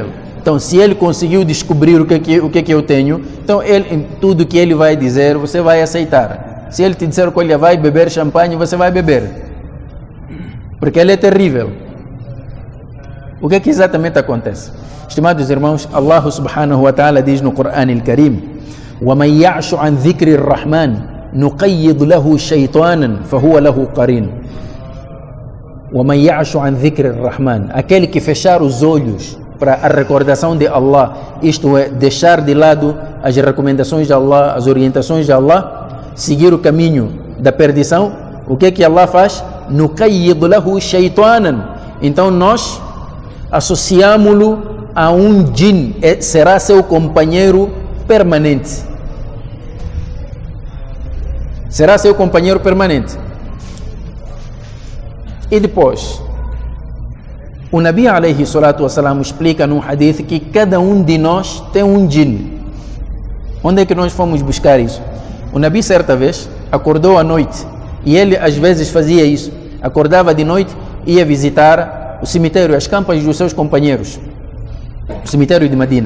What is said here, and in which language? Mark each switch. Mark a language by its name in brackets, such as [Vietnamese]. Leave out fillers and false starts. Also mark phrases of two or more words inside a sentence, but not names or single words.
[Portuguese] Então, se ele conseguiu descobrir o que é que eu tenho, então tudo que ele vai dizer, você vai aceitar. Se ele te disser que, olha, vai beber champanhe, você vai beber, porque ele é terrível. O que é que exatamente acontece? Estimados irmãos, Allah [Arabic] سبحانه وتعالى [Portuguese] diz no Corão al-Karim: [Arabic] وَمَنْ يَعْشُ عَنْ ذِكْرِ الرَّحْمَنِ نُقَيِّضْ لَهُ شَيْطَانًا فَهُوَ لَهُ قَرِينٌ. وَمَنْ يَعْشُ عَنْ ذِكْرِ الرَّحْمَنِ, [Portuguese] aquele que fechar os olhos para a recordação de Allah, isto é, deixar de lado as recomendações de Allah, as orientações de Allah, seguir o caminho da perdição, o que é que Allah faz? [Arabic] نُقَيِّضْ لَهُ شَيْطَانًا. [Portuguese] Então nós associamos-lo a um jinn, será seu companheiro permanente. Será seu companheiro permanente. E depois, o Nabi [Arabic] عليه الصلاة والسلام [Portuguese] explica num hadith que cada um de nós tem um jinn. Onde é que nós fomos buscar isso? O Nabi certa vez acordou à noite, e ele às vezes fazia isso, acordava de noite, ia visitar o cemitério, as campas dos seus companheiros, o cemitério de Medina.